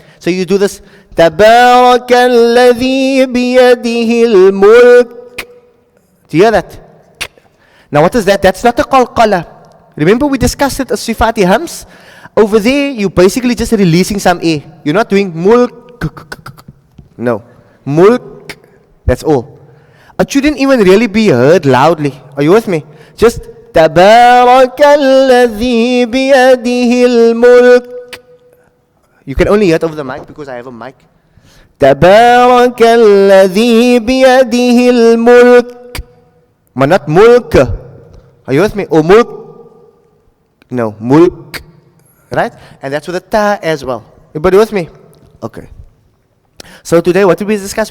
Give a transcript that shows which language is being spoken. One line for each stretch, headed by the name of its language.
English: So you do this.
Arabic: تَبَارَكَ الَّذِي بِيَدِهِ الْمُلْكِ.
English: Do you hear that? Now what is that? That's not a qalqala. Remember we discussed it as sifati hams? Over there, you're basically just releasing some air. You're not doing mulk. No. Mulk. That's all. It shouldn't even really be heard loudly. Are you with me?
Arabic: Just تَبَارَكَ الَّذِي بِيَدِهِ الْمُلْكِ.
English: You can only hear it over the mic because I have a mic.
Arabic: تَبَارَكَ الَّذِي بِيَدِهِ الْمُلْكِ.
English: But not mulk. Are you with me? Or mulk? No, mulk. Right? And that's with a ta as well. Everybody with me? Okay. So today what did we discuss?